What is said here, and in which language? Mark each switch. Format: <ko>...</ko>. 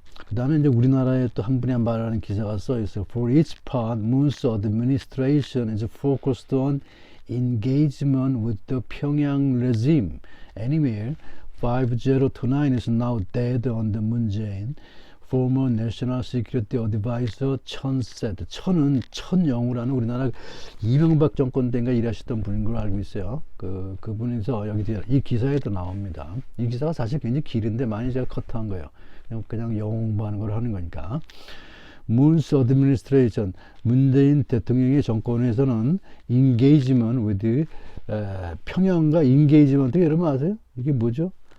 <ko>그 다음에 이제 우리나라에 또 한 분이 말하는 기사가 써 있어요.</ko> <en>For its part, Moon's administration is focused on engagement with the Pyongyang regime. Anyway, 5029 is now dead under Moon Jae-in. Former National Security Advisor 천 said.</en> <ko>천은 천영우라는 우리나라 이명박 정권 때인가 일하시던 분인 걸로 알고 있어요. 그분에서 여기 이 기사에도 나옵니다. 이 기사가 사실 굉장히 길은데 많이 제가 커트한 거예요. 그냥 영어 공부하는 걸 하는 거니까.</ko> <en>Moon's administration,</en> <ko>문재인 대통령의 정권에서는 engagement with 평양과 engagement 여러분 아세요? 이게 뭐죠?</ko>